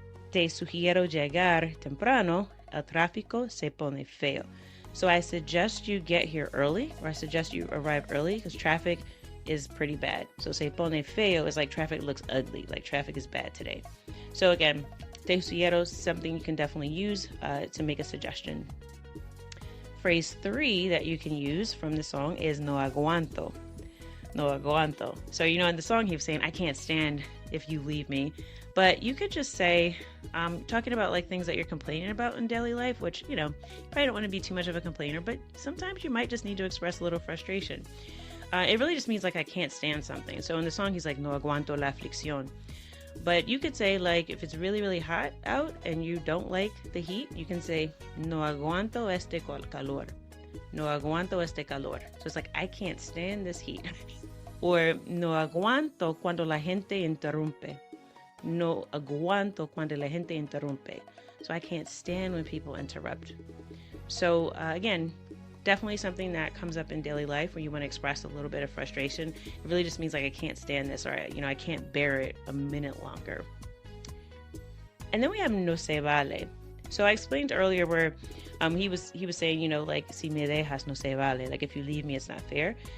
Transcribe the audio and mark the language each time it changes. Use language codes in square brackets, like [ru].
[es] Te sugiero llegar temprano. El tráfico se pone feo. [en] So I suggest you get here early, or I suggest you arrive early because traffic is pretty bad. So [es] se pone feo [en] is like traffic looks ugly, like traffic is bad today. So again, [es] te sugiero [en] is something you can definitely use to make a suggestion. Phrase 3 that you can use from the song is [es] no aguanto. No aguanto. [en] So, in the song he was saying, I can't stand if you leave me. But you could just say, talking about like things that you're complaining about in daily life, which, you probably don't want to be too much of a complainer, but sometimes you might just need to express a little frustration. It really just means like I can't stand something. So in the song, he's like, [es] no aguanto la aflicción. [en] But you could say like, if it's really, really hot out and you don't like the heat, you can say, [es] no aguanto este calor. No aguanto este calor. [en] So it's like, I can't stand this heat. [es] Or no aguanto cuando la gente interrumpe. No aguanto cuando la gente interrumpe. [en] So I can't stand when people interrupt. So again, definitely something that comes up in daily life where you want to express a little bit of frustration. It really just means like I can't stand this, or I can't bear it a minute longer. And then we have [es] no se vale. [en] So I explained earlier where he was saying, like [es] si me dejas no se vale, [en] like if you leave me it's not fair.